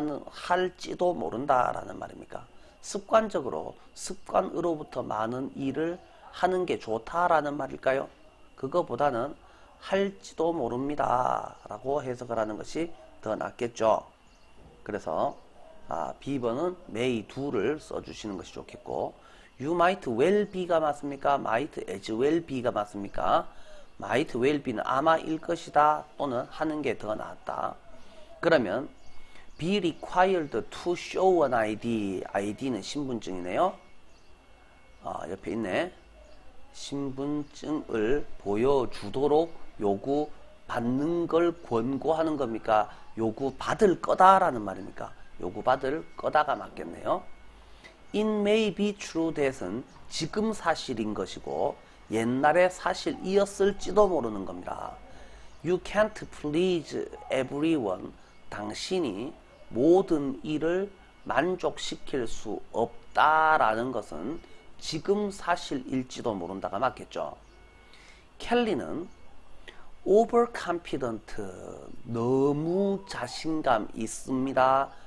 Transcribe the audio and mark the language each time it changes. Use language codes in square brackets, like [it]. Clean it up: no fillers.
[ko] 할지도 모른다라는 말입니까? 습관적으로 습관으로부터 많은 일을 하는 게 좋다라는 말일까요? 그거보다는 할지도 모릅니다 라고 해석을 하는 것이 더 낫겠죠. 그래서 B번은 [en] may do를 [ko] 써주시는 것이 좋겠고 [en] You might well be가 맞습니까? might as well be가 맞습니까? might well be는 [ko] 아마일 것이다 또는 하는 게 더 낫다. 그러면 [en] be required to show an ID. [ko] ID는 신분증이네요. 옆에 있네. 신분증을 보여주도록 요구받는 걸 권고하는 겁니까? 요구받을 거다라는 말입니까? 요구받을 거다가 맞겠네요. [en] It may be true that은 [ko] 지금 사실인 것이고 옛날에 사실이었을지도 모르는 겁니다. [en] You can't please everyone. [ko] 당신이 모든 일을 만족시킬 수 없다라는 것은 지금 사실일지도 모른다가 맞겠죠. 켈리는 overconfident, 너무 자신감 있습니다.